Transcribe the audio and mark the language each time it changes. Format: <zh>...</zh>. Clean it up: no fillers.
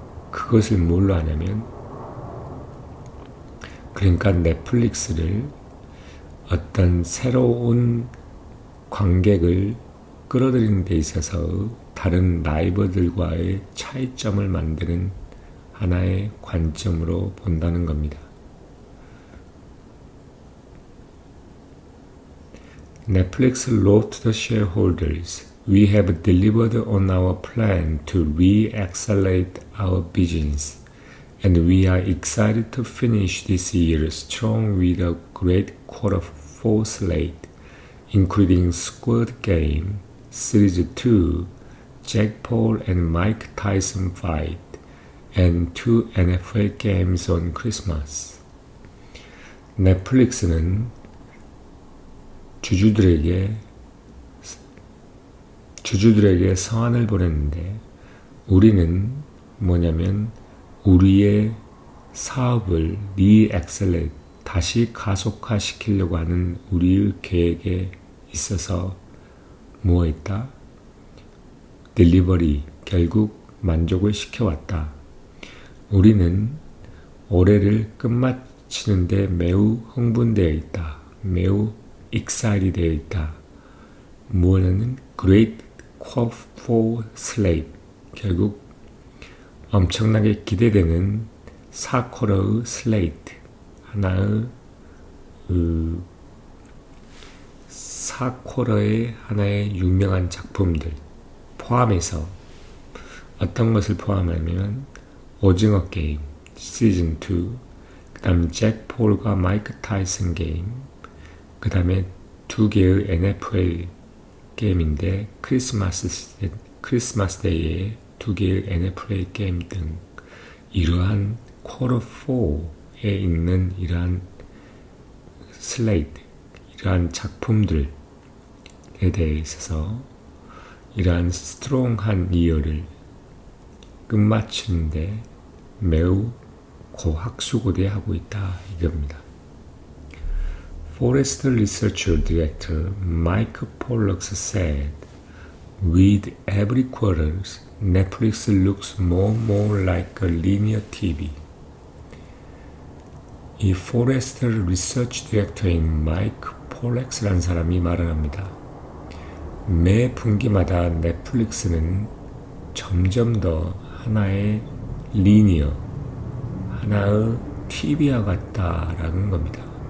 <ko>그것을 뭘로 하냐면, 그러니까 넷플릭스를 어떤 새로운 관객을 끌어들이는 데 있어서 다른 라이벌들과의 차이점을 만드는 하나의 관점으로 본다는 겁니다.</ko> <en>Netflix wrote to the shareholders, "We have delivered on our plan to re-accelerate our business, and we are excited to finish this year strong with a great quarter 4 slate, including Squid Game, Series 2, Jake Paul and Mike Tyson fight, and 2 NFL games on Christmas."</en> <ko>넷플릭스는 주주들에게 서한을 보냈는데, 우리는 뭐냐면 우리의 사업을 리액셀레이트, 다시 가속화시키려고 하는 우리의 계획에 있어서 뭐 했다? 딜리버리, 결국 만족을 시켜왔다. 우리는 올해를 끝마치는데 매우 흥분되어 있다. 매우 excited 되어 있다. 무엇은 great quote for slate. 결국 엄청나게 기대되는 4쿼터의 slate. 하나의 4쿼터의 하나의 유명한 작품들 포함해서 어떤 것을 포함하면 오징어 게임 시즌 2, 그 다음 잭 폴과 마이크 타이슨 게임, 그 다음에 2개의 NFL 게임인데 크리스마스 데이에 2개의 NFL 게임 등 이러한 쿼터 4에 있는 이러한 슬레이트, 이러한 작품들에 대해 있어서 이러한 스트롱한 이어를 끝마치는데 매우 고학수고대하고 있다 이겁니다.</ko> <en>Forrester Research Director Mike Pollux said, "With every quarter, Netflix looks more and more like a linear TV."</en> <ko>이 Forrester Research Director인 마이크 폴렉스라는 사람이 말을 합니다. 매 분기마다 넷플릭스는 점점 더 하나의 리니어, 하나의 TV와 같다라는 겁니다.</ko>